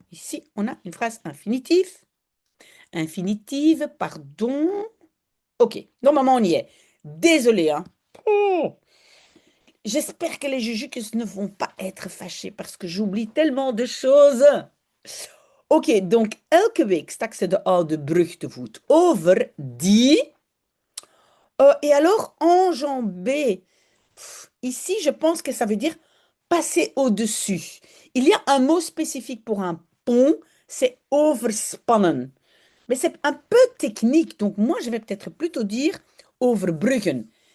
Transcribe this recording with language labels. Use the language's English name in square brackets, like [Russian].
[French] Ici, on a une phrase infinitive. Infinitive, pardon. OK, normalement, on y est. Désolé, hein. Oh. J'espère que les jujuks ne vont pas être fâchés parce que j'oublie tellement de choses. Ok, donc [Dutch] elke week stak ze de oude brug te voet over die. [French] Et alors, enjamber. Ici, je pense que ça veut dire passer au-dessus. Il y a un mot spécifique pour un pont, c'est overspannen. Mais c'est un peu technique, donc moi, je vais peut-être plutôt dire overbruggen.